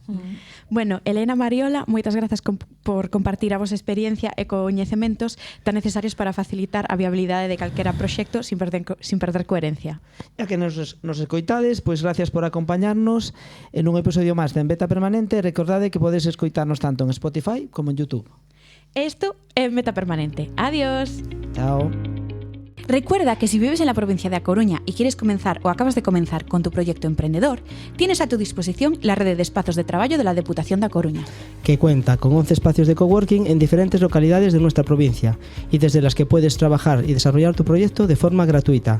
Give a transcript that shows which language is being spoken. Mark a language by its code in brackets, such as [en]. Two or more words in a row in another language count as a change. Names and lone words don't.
[gl] Bueno, Elena Mariola, moitas grazas por compartir a vosa experiencia e coñecementos tan necesarios para facilitar a viabilidade de calquera proxecto sin perder coherencia. Ya que nos escoitades, pois gracias por acompañarnos en un episodio máis de En Beta Permanente. Recordade que podes escoitarnos tanto en Spotify como en YouTube. Esto é Meta Permanente. Adiós. Chao. [es] Recuerda que si vives en la provincia de A Coruña y quieres comenzar o acabas de comenzar con tu proyecto emprendedor, tienes a tu disposición la red de espacios de trabajo de la Deputación de A Coruña, que cuenta con 11 espacios de coworking en diferentes localidades de nuestra provincia y desde las que puedes trabajar y desarrollar tu proyecto de forma gratuita.